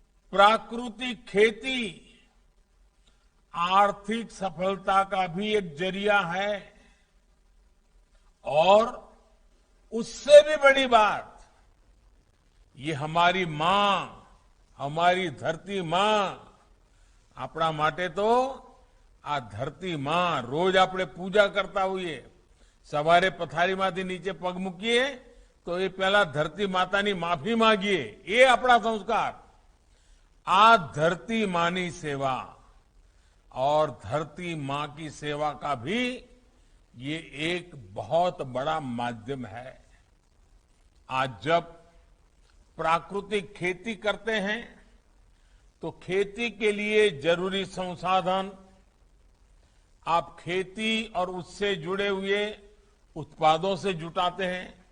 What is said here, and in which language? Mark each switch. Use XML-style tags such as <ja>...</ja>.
<hi>प्राकृतिक खेती आर्थिक सफलता का भी एक जरिया है और उससे भी बड़ी बात, ये हमारी मां</hi> <gu>અમારી ધરતી માં આપણા માટે તો આ ધરતી માં રોજ આપણે પૂજા કરતા હોઈએ. સવારે પથારીમાંથી નીચે પગ મૂકીએ તો એ પહેલા ધરતી માતાની માફી માંગીએ. એ આપણા સંસ્કાર. आ धरती मानी सेवा</gu> <hi>और धरती मां की सेवा का भी ये एक बहुत बड़ा माध्यम है. आज जब प्राकृतिक खेती करते हैं तो खेती के लिए जरूरी संसाधन आप खेती और उससे जुड़े हुए उत्पादों से जुटाते हैं.</hi>